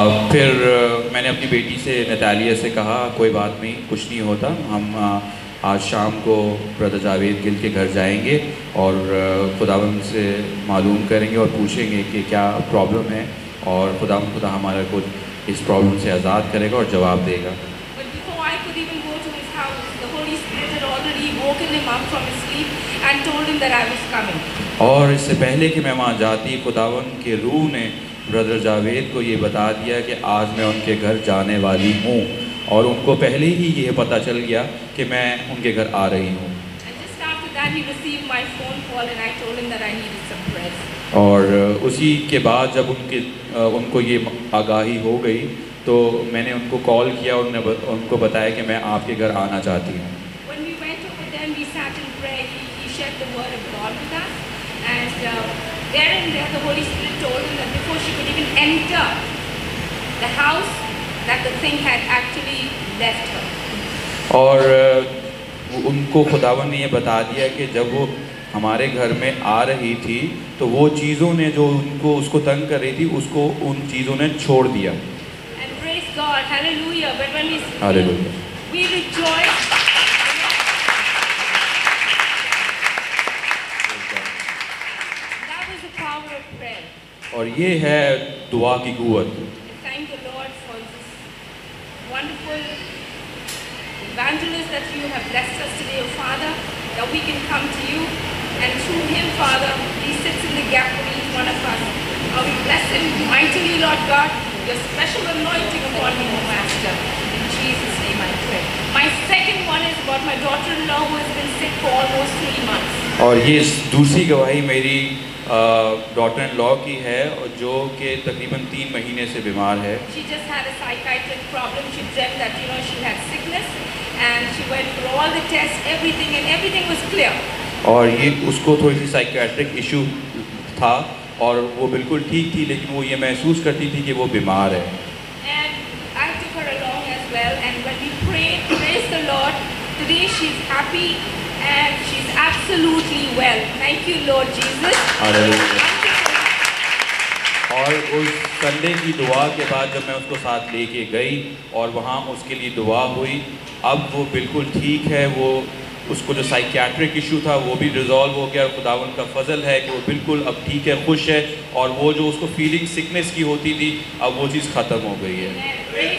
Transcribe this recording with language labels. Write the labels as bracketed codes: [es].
[hi] फिर मैंने अपनी बेटी से नतालिया से कहा कोई बात नहीं, कुछ नहीं होता, हम आज शाम को ब्रदर जावेद गिल के घर जाएंगे और खुदावंद से मालूम करेंगे और पूछेंगे कि क्या प्रॉब्लम है, और खुदा हमारा को इस प्रॉब्लम से आज़ाद करेगा और जवाब देगा। [en] But before I could even go to his house, the Holy Spirit had already woken him up from his sleep and told him that I was coming. [hi] और इससे पहले कि मैं वहाँ जाती, खुदावंद के रूह ने ब्रदर जावेद को ये बता दिया कि आज मैं उनके घर जाने वाली हूँ, और उनको पहले ही ये पता चल गया कि मैं उनके घर आ रही हूँ। [en] And just after that, he received my phone call and I told him that I needed some prayers. [hi] और उसी के बाद जब उनको ये आगाही हो गई तो मैंने उनको कॉल किया और उनको बताया कि मैं आपके घर आना चाहती हूँ। [en] When we went over there, we sat in prayer. He shared the word of God with us, and there and there the Holy Spirit told him that before she could even enter the house, that the thing had actually left her. [hi] और उनको खुदावन ने ये बता दिया कि जब वो हमारे घर में आ रही थी तो वो चीज़ों ने जो उसको तंग कर रही थी उसको उन चीज़ों ने छोड़ दिया। [en] And praise God, hallelujah. But when we rejoice. That was the power of prayer. [hi] और ये है दुआ की कुव्वत। [en] Thank the Lord for this wonderful evangelist that you have blessed us today, oh Father, that we can come to you. And through him, Father, he sits in the gap for each one of us. We bless him mightily, Lord God, your special anointing upon him, O Master. In Jesus' name I pray. My second one is about my daughter-in-law who has been sick for almost 3 months. [hi] और ये दूसरी गवाही मेरी daughter in law की है जो कि तकरीबन 3 महीने से बीमार है। [en] She just had a psychiatric problem. She dreamt that she had sickness, and she went for all the tests, everything was clear. [hi] और ये उसको थोड़ी सी साइकियाट्रिक इशू था और वो बिल्कुल ठीक थी, लेकिन वो ये महसूस करती थी कि वो बीमार है। [en] And I took her along as well, and when we prayed, praise the Lord, today she's happy and she's absolutely well. Thank you, Lord Jesus. [hi] Hallelujah. और उस संडे की दुआ के बाद जब मैं उसको साथ लेके गई और वहाँ उसके लिए दुआ हुई, अब वो बिल्कुल ठीक है। वो उसको जो साइकियाट्रिक इशू था वो भी रिजॉल्व हो गया, और खुदावन का फजल है कि वो बिल्कुल अब ठीक है, खुश है, और वो जो उसको फीलिंग सिकनेस की होती थी अब वो चीज़ ख़त्म हो गई है।